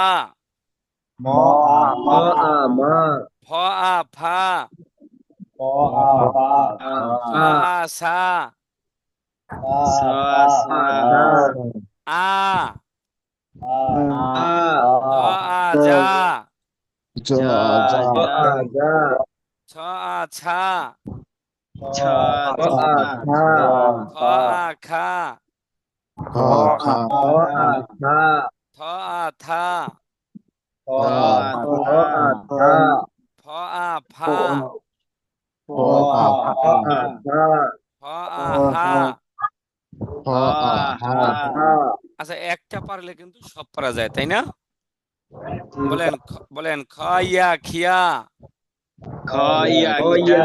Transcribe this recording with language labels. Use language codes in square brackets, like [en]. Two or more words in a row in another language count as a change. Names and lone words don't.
[bn] ম আ মা ফ আ ফা, প আ পা স আ সা, সা স সা আ, আ জ আ যা, জ যা ছ আ ছা, ছ ছ ছা খ আ খা, খ আ খা থ আ থা, খ খ আ থা ফ আ ফা, খ আ ফা ফ আ হা। খ হা আচ্ছা, একটা পারলে কিন্তু সব পারা যায়, তাই না? বলেন বলেন খ ইয়া খিয়া, খ ইয়া খিয়া